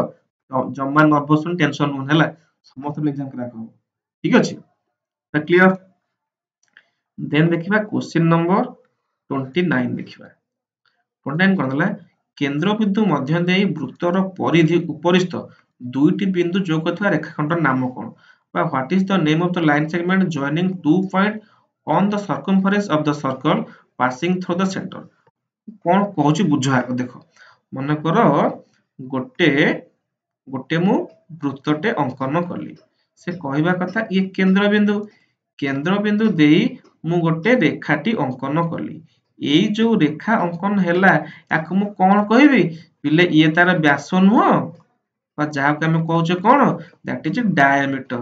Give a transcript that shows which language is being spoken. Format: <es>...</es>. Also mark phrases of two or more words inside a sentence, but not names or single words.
<or>ଜମା ନର୍ଭସ ହୁଅନି, ଟେନସନ ହୁଅନି ହେଲା, ସମସ୍ତଙ୍କ</or> <en>exam crack</en> <or>ହବ, ଠିକ ଅଛି? ତ କ୍ଲିୟର? ଦେନ୍ ଦେଖିବା</or> <en>question number</en> <or>29 ଦେଖିବା। 29 କଣ ଦେଲା, କେନ୍ଦ୍ରବିନ୍ଦୁ ମଧ୍ୟ ଦେଇ ବୃତ୍ତର ପରିଧି ଉପରିସ୍ଥ ଦୁଇଟି ବିନ୍ଦୁ ଯୋଗ କରୁଥିବା ରେଖାଖଣ୍ଡର ନାମ କଣ?</or> <en>ବା what is the name of the line segment joining 2 points on the circumference of the circle passing through the center?</en> <or>କଣ କହୁଛି ବୁଝ ଆଗ ଦେଖ, ମନେକର ଗୋଟେ ଗୋଟେ ମୁଁ ବୃତ୍ତଟେ ଅଙ୍କନ କଲି, ସେ କହିବା କଥା ଇଏ କେନ୍ଦ୍ରବିନ୍ଦୁ, କେନ୍ଦ୍ରବିନ୍ଦୁ ଦେଇ ମୁଁ ଗୋଟେ ରେଖାଟି ଅଙ୍କନ କଲି, ଏଇ ଯୋଉ ରେଖା ଅଙ୍କନ ହେଲା ୟାକୁ ମୁଁ କଣ କହିବି ପିଲେ, ଇଏ ତାର ବ୍ୟାସ ନୁହଁ ବା ଯାହାକୁ ଆମେ କହୁଛେ କଣ</or> <en>that is diameter.</en>